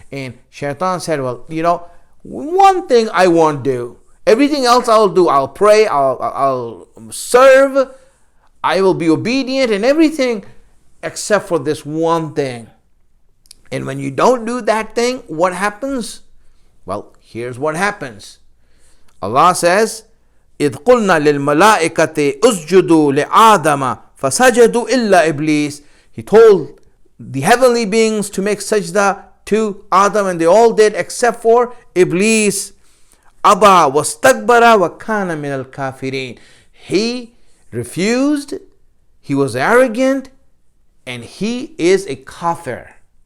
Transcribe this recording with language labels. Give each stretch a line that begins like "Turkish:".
English: And Shaitan said, well, one thing I won't do. Everything else I'll do. I'll pray, I'll serve, I will be obedient and everything except for this one thing. And when you don't do that thing, what happens? Well, here's what happens. Allah says,
Arabic: إِذْ قُلْنَا لِلْمَلَائِكَةِ أُسْجُدُوا لِآدَمَ فَسَجَدُوا إِلَّا إِبْلِيسَ.
English: He told the heavenly beings to make sajda to Adam, and they all did except for Iblis.
Arabic: أَبَى وَاسْتَكْبَرَ وَكَانَ مِنَ الْكَافِرِينَ.
English: He refused, he was arrogant, and he is a kafir.